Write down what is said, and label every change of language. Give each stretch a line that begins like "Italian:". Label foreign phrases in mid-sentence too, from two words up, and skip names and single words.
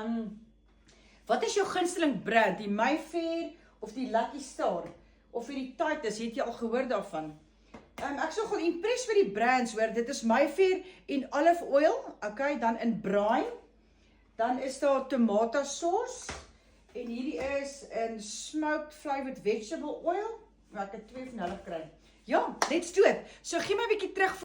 Afrikaans: Wat is jou gunsteling brand? Die Mayfair of die Lucky Star? Of die Titus, het jy al gehoor daarvan? Ek sou gewoon impressed met die brands, hoor. Dit is Mayfair en
English: olive oil,
Afrikaans: okay, dan in brine, dan is daar
English: tomato sauce,
Afrikaans: en hierdie is in
English: smoked flavored vegetable oil,
Afrikaans: maar ek het 2 van hulle gekry. Ja,
English: let's do it.
Afrikaans: So gee my 'n bietjie terug